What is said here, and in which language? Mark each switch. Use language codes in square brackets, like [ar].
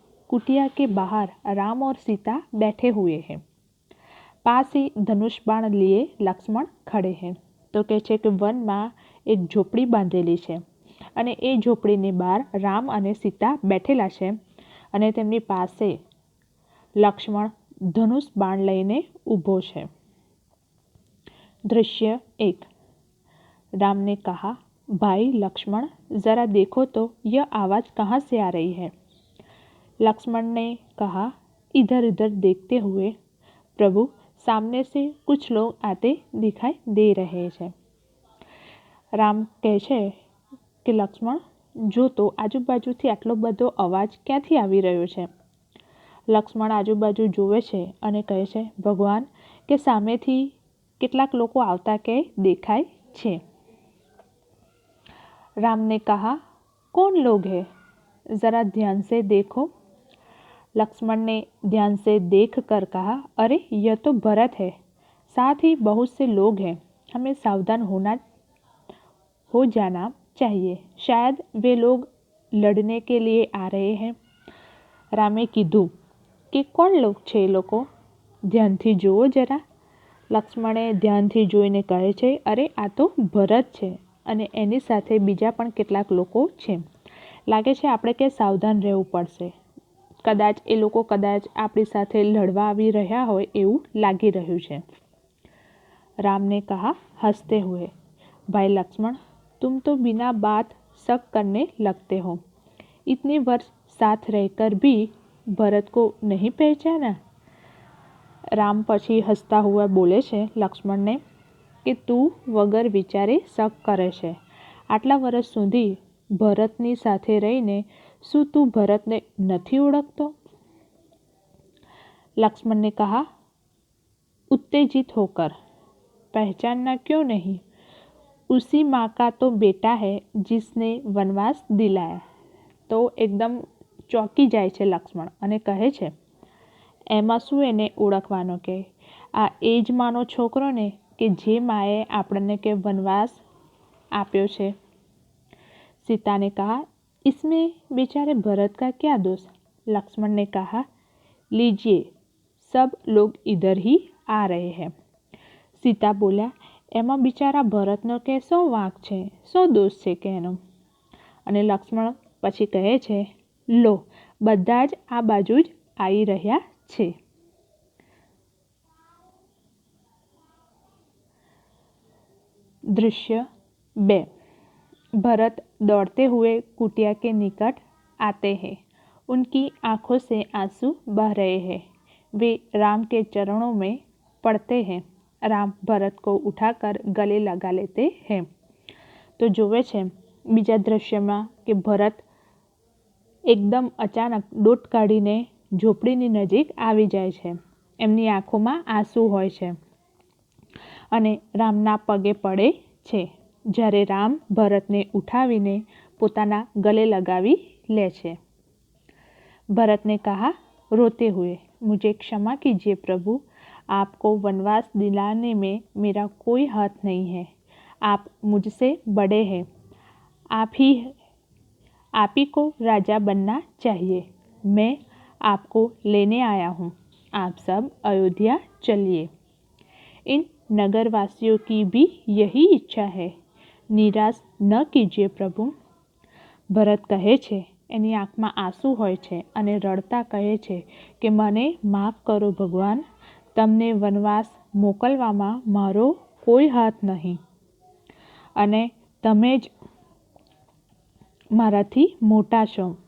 [hi] कुटिया के बाहर राम और सीता बैठे हुए हैं. पास ही धनुष बाण लिए लक्ष्मण खड़े हैं. तो [gu] કહે છે કે વનમાં એક ઝોપડી બાંધેલી છે અને એ ઝોપડીની બહાર રામ અને સીતા બેઠેલા છે અને તેમની પાસે લક્ષ્મણ ધનુષ બાણ લઈને ઊભો છે. [hi] दृश्य 1. राम ने कहा, भाई लक्ष्मण, जरा देखो तो यह आवाज़ कहाँ से आ रही है. लक्ष्मण ने कहा, इधर उधर देखते हुए, प्रभु, सामने से कुछ लोग आते दिखाई दे रहे हैं. [gu] રામ કહે છે કે લક્ષ્મણ, જો તો આજુબાજુથી આટલો બધો અવાજ ક્યાંથી આવી રહ્યો છે. લક્ષ્મણ આજુબાજુ જોવે છે અને કહે છે, ભગવાન, કે સામેથી કેટલાક લોકો આવતા કે દેખાય છે. [hi] राम ने कहा, कौन लोग हैं, जरा ध्यान से देखो. लक्ष्मण ने ध्यान से देख कर कहा, अरे यह तो भरत है, साथ ही बहुत से लोग हैं, हमें सावधान हो जाना चाहिए, शायद वे लोग लड़ने के लिए आ रहे हैं. [gu] रामे કીધું કે કોણ લોક છે એ લોકો, ધ્યાનથી જુઓ જરા. લક્ષ્મણે ધ્યાનથી જોઈને કહે છે, અરે આ તો ભરત છે અને એની સાથે બીજા પણ કેટલાક લોકો છે. લાગે છે આપણે કે સાવધાન રહેવું પડશે. કદાચ એ લોકો આપણી સાથે લડવા આવી રહ્યા હોય એવું લાગી રહ્યું છે. [hi] राम ने कहा हंसते हुए, भाई लक्ष्मण, तुम तो बिना बात शक करने लगते हो. इतने वर्ष साथ रहकर भी भरत को नहीं पहचाना. [gu] રામ પછી હસતા હુआ બોલે છે લક્ષ્મણને કે તું વગર વિચારે શક કરે છે. આટલા વર્ષ સુધી ભરતની સાથે રહીને શું તું ભરતને નથી ઓળખતો. [hi] लक्ष्मण ने कहा, उत्तेजित होकर, पहचानना क्यों नहीं, उसी माँ का तो बेटा है जिसने वनवास दिलाया. [gu] તો એકદમ ચોંકી જાય છે લક્ષ્મણ અને કહે છે, એમાં શું એને ઓળખવાનો, કે આ એ જ માનો છોકરો ને કે જે માએ આપણને કે વનવાસ આપ્યો છે. [hi] सीता ने कहा, इसमें बेचारे भरत का क्या दोष. लक्ष्मण ने कहा, लीजिए, सब लोग इधर ही आ रहे हैं. [gu] सीता बोल्या, એમાં બિચારા ભરતનો કે શો વાંક છે, શો દોષ છે કે એનો. અને લક્ષ્મણ પછી કહે છે, લો, બધા જ આ બાજુ જ આવી રહ્યા છે. [hi] दृश्य 2. भरत दौड़ते हुए कुटिया के निकट आते हैं. उनकी आंखों से आंसू बह रहे हैं. वे राम के चरणों में पड़ते हैं राम भरत को उठाकर गले लगा लेते हैं। तो [gu] જોવે છે બીજા દ્રશ્યમાં કે ભરત એકદમ અચાનક દોટ કાઢીને ઝૂંપડીની નજીક આવી જાય છે। એમની આંખોમાં આંસુ હોય છે અને રામના પગે પડે છે। જ્યારે રામ ભરતને ઉઠાવીને પોતાના गले लगावी ले छे। [hi] भरत ने कहा रोते हुए, मुझे क्षमा कीजिए प्रभु, आपको वनवास दिलाने में मेरा कोई हाथ नहीं है। आप मुझसे बड़े हैं, आप ही को राजा बनना चाहिए। मैं आपको लेने आया हूँ, आप सब अयोध्या चलिए। इन नगरवासियों की भी यही इच्छा है, निराश न कीजिए प्रभु। [gu] ભરત કહે છે, એની આંખમાં આંસુ હોય છે અને રડતા કહે છે કે મને માફ કરો ભગવાન, તમને વનવાસ મોકલવામાં મારો કોઈ હાથ નહીં અને તમે જ મારાથી મોટા છો।